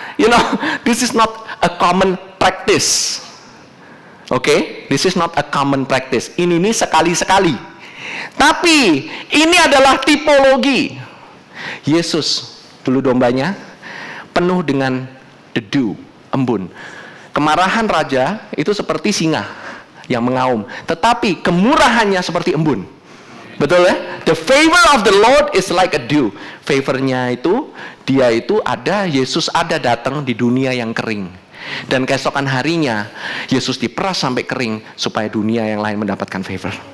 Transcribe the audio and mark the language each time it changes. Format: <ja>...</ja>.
<en>You know, this is not a common practice. Okay? This is not a common practice.</en> <id>Ini sekali-sekali. Tapi ini adalah tipologi. Yesus, bulu dombanya penuh dengan dedu, embun. Kemarahan raja itu seperti singa yang mengaum, tetapi kemurahannya seperti embun. Betul ya?</id> <en>The favor of the Lord is like a dew.</en> <id>Favornya itu, dia itu ada, Yesus ada datang di dunia yang kering. Dan keesokan harinya, Yesus diperas sampai kering supaya dunia yang lain mendapatkan favor.</id>